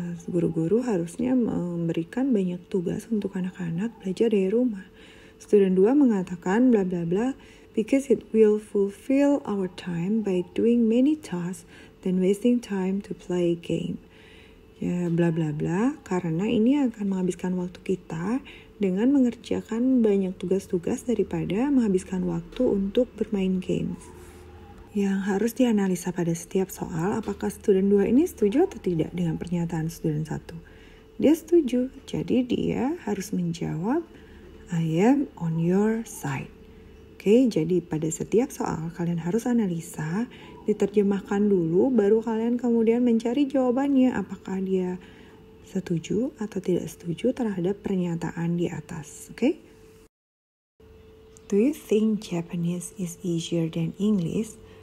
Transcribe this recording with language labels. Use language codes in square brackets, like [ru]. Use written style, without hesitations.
[id] Guru-guru harusnya memberikan banyak tugas untuk anak-anak belajar dari rumah. Student 2 mengatakan [en] bla bla bla because it will fulfill our time by doing many tasks than wasting time to play game. [id] Ya bla bla bla, karena ini akan menghabiskan waktu kita dengan mengerjakan banyak tugas-tugas daripada menghabiskan waktu untuk bermain games. Yang harus dianalisa pada setiap soal, apakah student 2 ini setuju atau tidak dengan pernyataan student 1. Dia setuju, jadi dia harus menjawab [en] I am on your side. [id] Oke, jadi pada setiap soal kalian harus analisa, diterjemahkan dulu, baru kalian kemudian mencari jawabannya. Apakah dia setuju atau tidak setuju terhadap pernyataan di atas. Oke? [en] Do you think Japanese is easier than English?